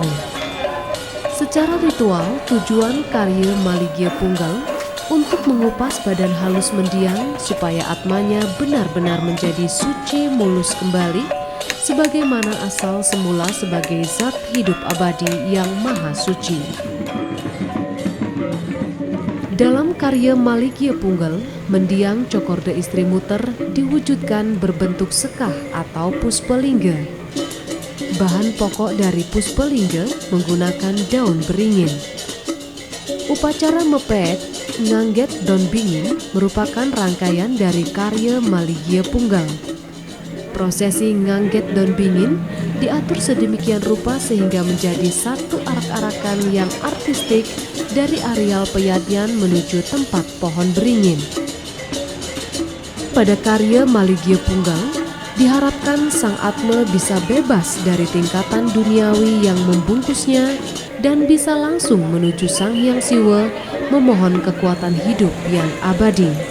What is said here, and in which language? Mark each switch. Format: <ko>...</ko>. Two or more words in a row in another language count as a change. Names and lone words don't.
<id>Secara ritual, tujuan karya Maligia Punggal untuk mengupas badan halus mendiang supaya atmanya benar-benar menjadi suci mulus kembali sebagaimana asal semula sebagai zat hidup abadi yang maha suci. Dalam karya Maligia Punggal, mendiang Cokorde Istri Muter diwujudkan berbentuk sekah atau puspelingga. Bahan pokok dari puspelingga menggunakan daun beringin. Upacara mepet, ngangget daun bingin merupakan rangkaian dari karya Maligia Punggal. Prosesi ngangget daun bingin diatur sedemikian rupa sehingga menjadi satu arak-arakan yang artistik dari areal Peyadian menuju tempat pohon beringin. Pada karya Maligia Punggal, diharapkan Sang Atme bisa bebas dari tingkatan duniawi yang membungkusnya dan bisa langsung menuju Sang Hyang Siwa memohon kekuatan hidup yang abadi.</id>